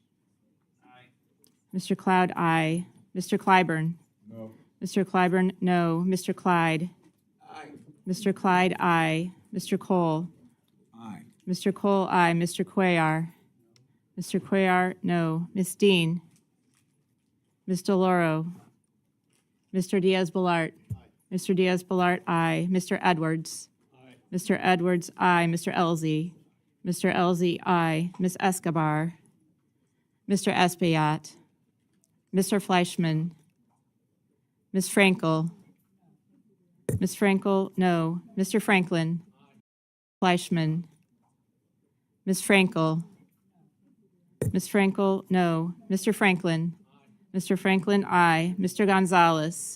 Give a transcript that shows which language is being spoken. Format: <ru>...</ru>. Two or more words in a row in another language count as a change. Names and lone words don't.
<en>Mr. Cloud, aye. Mr. Clyburn. No. Mr. Clyburn, no. Mr. Clyde. Mr. Clyde, aye. Mr. Cole. Aye. Mr. Cole, aye. Mr. Cuellar. Mr. Cuellar, no. Ms. Dean. Ms. DeLauro. Mr. Diaz-Balart. Mr. Diaz-Balart, aye. Mr. Edwards. Mr. Edwards, aye. Mr. Elzey. Mr. Elzey, aye. Ms. Escobar. Mr. Espaillat. Mr. Fleischman. Ms. Frankel. Ms. Frankel, no. Mr. Franklin. Fleischman. Ms. Frankel. Ms. Frankel, no. Mr. Franklin. Mr. Franklin, aye. Mr. Gonzalez.</en>